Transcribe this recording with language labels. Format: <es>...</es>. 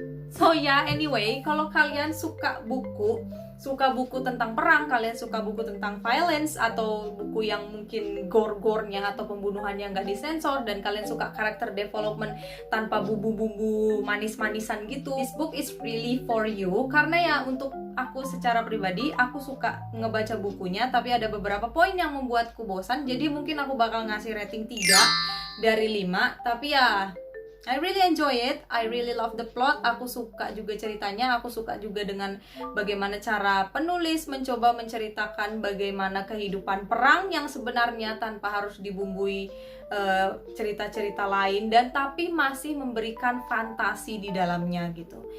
<id>So ya, anyway, kalau kalian suka buku tentang perang, kalian suka buku tentang violence, atau buku yang mungkin gore-gornya atau pembunuhannya nggak disensor, dan kalian suka karakter development tanpa bumbu-bumbu manis-manisan gitu,</id> <en>this book is really for you.</en> <id>Karena ya untuk aku secara pribadi, aku suka ngebaca bukunya, tapi ada beberapa poin yang membuatku bosan. Jadi mungkin aku bakal ngasih rating 3 dari 5.</id> <en>Tapi ya I really enjoy it, I really love the plot.</en> <id>Aku suka juga ceritanya, aku suka juga dengan bagaimana cara penulis mencoba menceritakan bagaimana kehidupan perang yang sebenarnya tanpa harus dibumbui cerita-cerita lain, dan tapi masih memberikan fantasi di dalamnya gitu.</id>